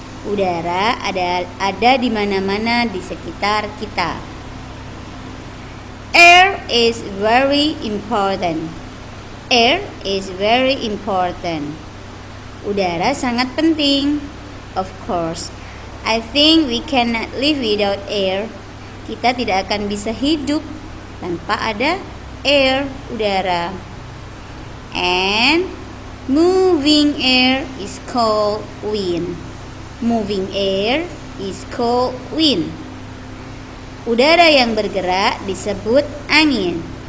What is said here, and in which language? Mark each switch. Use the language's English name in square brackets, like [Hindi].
[Indonesian] Udara ada di mana-mana di sekitar kita. [English] Air is very important. Air is very important. [Indonesian] Udara sangat penting. [English] Of course, I think we cannot live without air. [Indonesian] Kita tidak akan bisa hidup tanpa ada air, udara. [English] And moving air is called wind. Moving air is called wind. [Indonesian] Udara yang bergerak disebut angin.